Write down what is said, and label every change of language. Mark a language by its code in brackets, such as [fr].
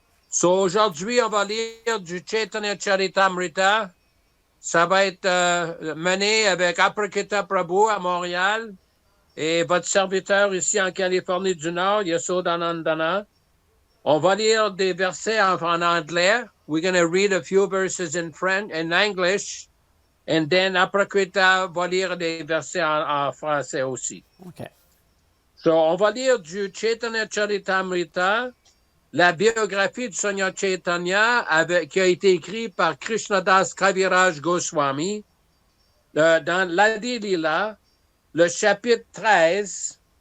[fr] So aujourd'hui, on va lire du Caitanya Caritamrita. Ça va être mené avec Aprakita Prabhu à Montréal et votre serviteur ici en Californie du Nord, Yasodhanandana. On va lire des versets en anglais. [en] We're going to read a few verses in French and English. And then [fr] Aprakita va lire des versets en français aussi. OK. So, on va lire du Caitanya Caritamrita, la biographie du Seigneur Chaitanya qui a été écrite par Krishnadas Kaviraj Goswami dans l'Adi-lila, le chapitre 13.